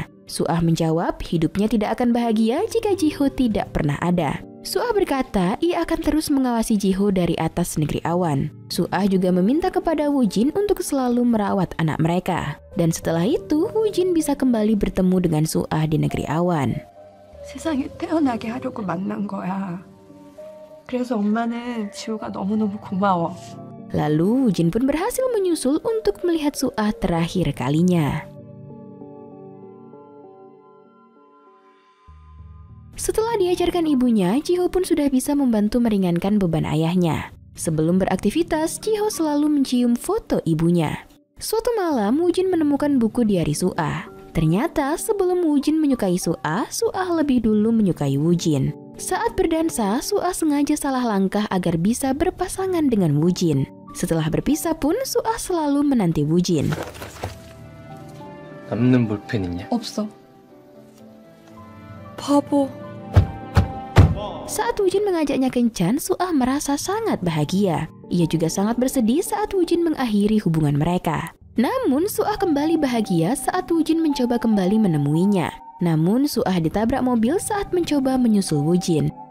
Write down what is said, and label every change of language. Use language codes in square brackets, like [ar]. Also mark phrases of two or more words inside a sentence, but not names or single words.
[id] Suah menjawab hidupnya tidak akan bahagia jika Jiho tidak pernah ada. Suah berkata ia akan terus mengawasi Jiho dari atas negeri awan. Suah juga meminta kepada Woojin untuk selalu merawat anak mereka. Dan setelah itu, Woojin bisa kembali bertemu dengan Suah di negeri awan. [ko] 세상에 태어나게 하려고 만난 거야. 그래서 엄마는 지호가 너무너무 고마워. [id] Lalu Woojin pun berhasil menyusul untuk melihat Suah terakhir kalinya. Setelah diajarkan ibunya, Jiho pun sudah bisa membantu meringankan beban ayahnya. Sebelum beraktivitas, Jiho selalu mencium foto ibunya. Suatu malam, Woojin menemukan buku diari Suah. Ternyata sebelum Woojin menyukai Suah, Suah lebih dulu menyukai Woojin. Saat berdansa, Suah sengaja salah langkah agar bisa berpasangan dengan Woojin. Setelah berpisah pun, Suah selalu menanti Woojin. [ko] 남는 볼펜 있냐? 없어. 바보. [id] Saat Woojin mengajaknya kencan, Suah merasa sangat bahagia. Ia juga sangat bersedih saat Woojin mengakhiri hubungan mereka. Namun, Suah kembali bahagia saat Woojin mencoba kembali menemuinya. Namun, Suah ditabrak mobil saat mencoba menyusul Woojin.